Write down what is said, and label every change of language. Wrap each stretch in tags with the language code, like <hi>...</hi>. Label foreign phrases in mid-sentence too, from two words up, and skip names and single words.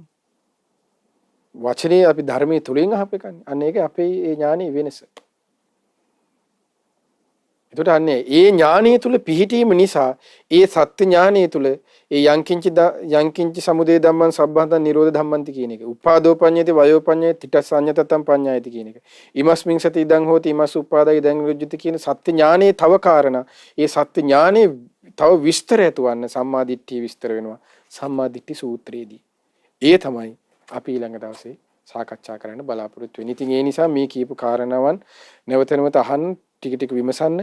<si>වචනේ අපි ධර්මයේ තුලින් අහපෙකන්නේ. අන්න ඒක අපේ ඒ ඥානෙ වෙනස. එතකොට අන්නේ ඒ ඥානය තුල පිහිටීම නිසා ඒ සත්‍ය ඥානය තුල ඒ</si> <pi>යංකින්ච සමුදය ධම්මං සබ්බන්තං නිරෝධ ධම්මන්ති</pi> <si>කියන එක.</si> <pi>උපාදෝ පඤ්ඤායති වයෝ පඤ්ඤායති තිතස්සඤ්ඤතත්තං පඤ්ඤායති</pi> <si>කියන එක.</si> <pi>ඉමස්මින් සති ඉදං හෝති ඉමස් උපාදා ඉදං නිරුද්ධති</pi> <si>කියන සත්‍ය ඥානයේ තව කාරණා. ඒ සත්‍ය ඥානයේ තව විස්තර ඇතුවන්න සම්මාදිට්ඨිය විස්තර වෙනවා. සම්මාදිට්ඨි සූත්‍රයේදී. ඒ තමයි අපි ඊළඟ දවසේ සාකච්ඡා කරන්න බලාපොරොත්තු වෙන්නේ. ඉතින් ඒ නිසා මේ කියපු කාරණාවන් නැවත නැවත අහන්න ටික ටික විමසන්න.</si>